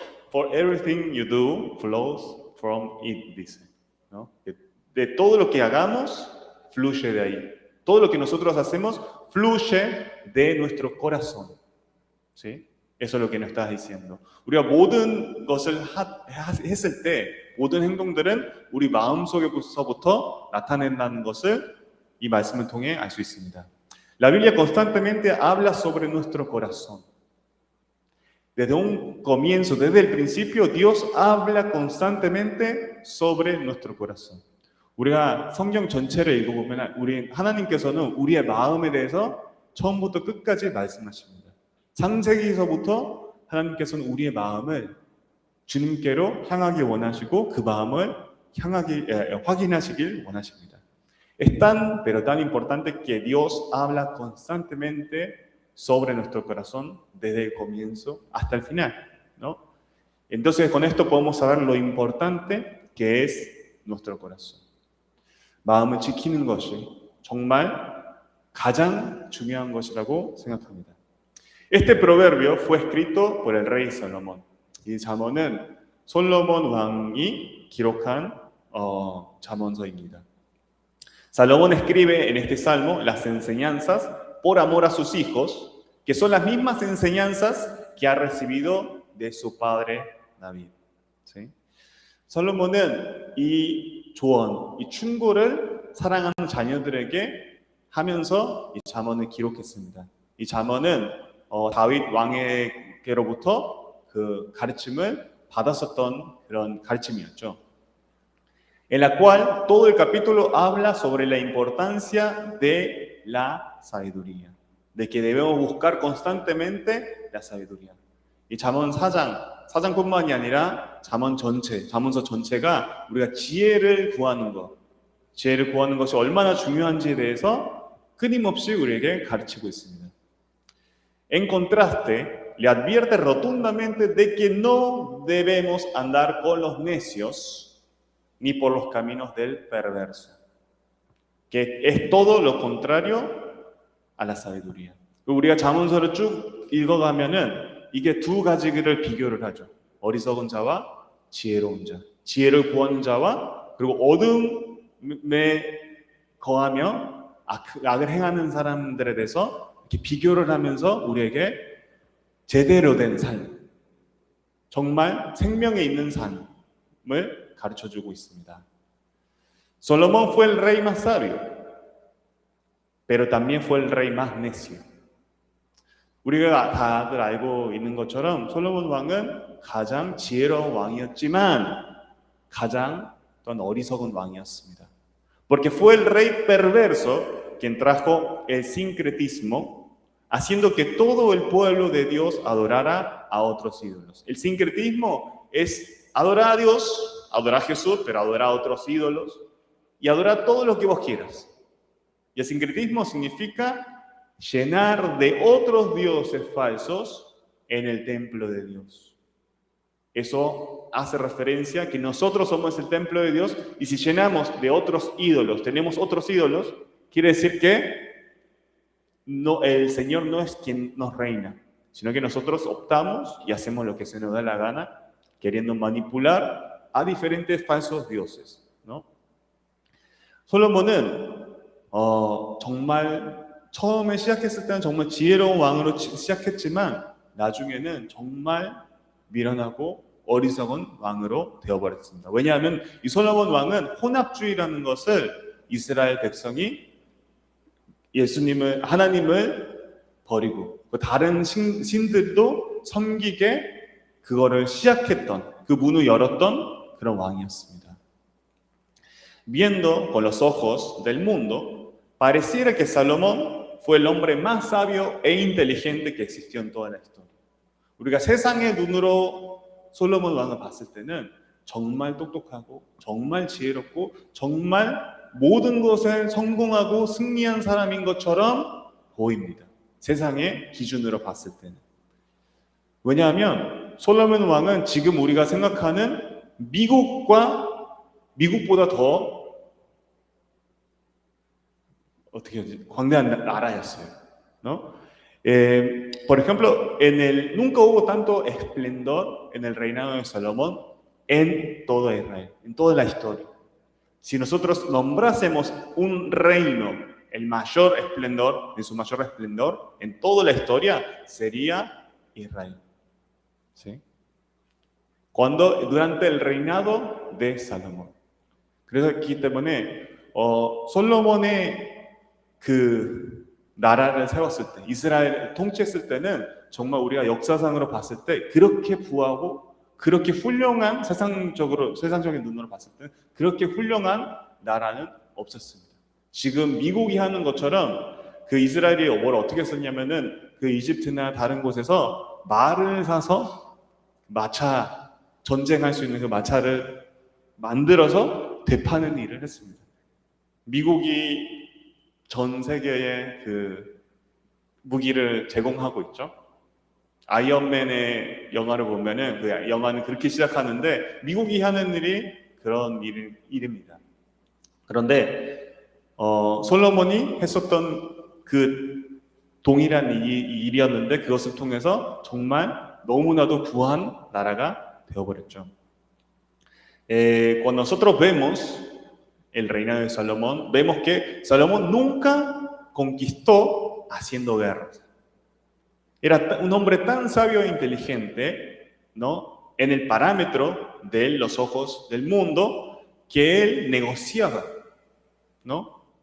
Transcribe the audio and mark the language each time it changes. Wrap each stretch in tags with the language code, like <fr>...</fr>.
<en>For everything you do flows from it,</en> <es>dice, ¿no? De todo lo que hagamos, fluye de ahí. Todo lo que nosotros hacemos fluye de nuestro corazón, ¿sí? Eso es lo que nos estás diciendo.</es> <ko>우리가 모든 것을 했을 때 모든 행동들은 우리 마음속에서부터 나타낸다는 것을 이 말씀을 통해 알 수 있습니다.</ko> <es>La Biblia constantemente habla sobre nuestro corazón. Desde un comienzo, desde el principio, Dios habla constantemente sobre nuestro corazón.</es> <ko>우리가 성경 전체를 읽어보면 하나님께서는 우리의 마음에 대해서 처음부터 끝까지 말씀하십니다. 창세기에서부터 하나님께서는 우리의 마음을 주님께로 향하기 원하시고 그 마음을 확인하시길 원하십니다.</ko> <es>Es tan, pero tan importante que Dios habla constantemente sobre nuestro corazón desde el comienzo hasta el final, ¿no? Entonces, con esto podemos saber lo importante que es nuestro corazón.</es> <ko>마음을 지키는 것이 정말 가장 중요한 것이라고 생각합니다.</ko> <es>Este proverbio fue escrito por el rey Salomón.</es> <ko>이 잠언은 솔로몬 왕이 기록한 잠언서입니다.</ko> <es>Salomón escribe en este salmo las enseñanzas por amor a sus hijos, que son las mismas enseñanzas que ha recibido de su padre David. ¿Sí?</es> <ko>솔로몬은 이 조언, 이 충고를 사랑하는 자녀들에게 하면서 이 잠언을 기록했습니다. 이 잠언은 다윗 왕에게로부터 그 가르침을 받았었던 그런 가르침이었죠.</ko> <es>en la cual todo el capítulo habla sobre la importancia de la sabiduría, de que debemos buscar constantemente la sabiduría.</es> <ko>이 잠언 4장뿐만이 아니라 잠언서 전체가 우리가 지혜를 구하는 것이 얼마나 중요한지에 대해서 끊임없이 우리에게 가르치고 있습니다.</ko> <es>En contraste, le advierte rotundamente de que no debemos andar con los necios ni por los caminos del perverso, que es todo lo contrario a la sabiduría.</es> <ko>우리가 잠언서를 쭉 읽어가면은 이게 두 가지를 비교를 하죠. 어리석은 자와 지혜로운 자, 지혜를 구하는 자와 그리고 어둠에 거하며 악을 행하는 사람들에 대해서 이렇게 비교를 하면서 우리에게 제대로 된 삶, 정말 생명에 있는 삶을 가르쳐주고 있습니다.</ko> <es>Salomón fue el rey más sabio, pero también fue el rey más necio.</es> <ko>우리가 다들 알고 있는 것처럼 솔로몬 왕은 가장 지혜로운 왕이었지만 가장 또한 어리석은 왕이었습니다.</ko> <es>Porque fue el rey perverso quien trajo el sincretismo, haciendo que todo el pueblo de Dios adorara a otros ídolos. El sincretismo es adorar a Dios, adorar a Jesús, pero adorar a otros ídolos y adorar todo lo que vos quieras. Y el sincretismo significa llenar de otros dioses falsos en el templo de Dios. Eso hace referencia a que nosotros somos el templo de Dios y si llenamos de otros ídolos, tenemos otros ídolos, quiere decir que el Señor no es quien nos reina, sino que nosotros optamos y hacemos lo que se nos da la gana, queriendo manipular a diferentes falsos dioses, ¿no?</es> <ko>솔로몬은 정말 처음에 시작했을 때는 정말 지혜로운 왕으로 시작했지만 나중에는 정말 미련하고 어리석은 왕으로 되어버렸습니다. 왜냐하면 이 솔로몬 왕은 혼합주의라는 것을 이스라엘 백성이 하나님을 버리고 다른 신들도 섬기게 그거를 시작했던, 그 문을 열었던 그런 왕이었습니다.</ko> <es>Viendo con los ojos del mundo, pareciera que Salomón fue el hombre más sabio e inteligente que existió en toda la historia.</es> <ko>우리가 세상의 눈으로 솔로몬 왕을 봤을 때는 정말 똑똑하고 정말 지혜롭고 정말 모든 것에 성공하고 승리한 사람인 것처럼 보입니다. 세상의 기준으로 봤을 때는. 왜냐하면 솔로몬 왕은 지금 우리가 생각하는 미국보다 더 광대한 나라였어요.</ko> <es>¿No? Por ejemplo, nunca hubo tanto esplendor en el reinado de Salomón en toda Israel, en toda la historia. Si nosotros nombrásemos un reino, el mayor esplendor, en su mayor esplendor, en toda la historia, sería Israel. ¿Sí? durante el reinado de Salomón.</es> <ko>그래서 그렇기 때문에 솔로몬의 그 나라를 세웠을 때, 이스라엘을 통치했을 때는 정말 우리가 역사상으로 봤을 때 그렇게 부하고 그렇게 훌륭한 세상적인 눈으로 봤을 때 그렇게 훌륭한 나라는 없었습니다. 지금 미국이 하는 것처럼 그 이스라엘이 뭘 어떻게 썼냐면은 그 이집트나 다른 곳에서 말을 사서 전쟁할 수 있는 그 마차를 만들어서 되파는 일을 했습니다. 미국이 전 세계에 그 무기를 제공하고 있죠. 아이언맨의 영화를 보면은 그 영화는 그렇게 시작하는데 미국이 하는 일이 그런 일입니다. 그런데 솔로몬이 했었던 그 동일한 일이었는데 그것을 통해서 정말 너무나도 부한 나라가 되어버렸죠.</ko> <es>Cuando nosotros vemos el reinado de Salomón, vemos que Salomón nunca conquistó haciendo guerras. Era un hombre tan sabio e inteligente, ¿no? En el parámetro de los ojos del mundo, que él negociaba, ¿no?</es>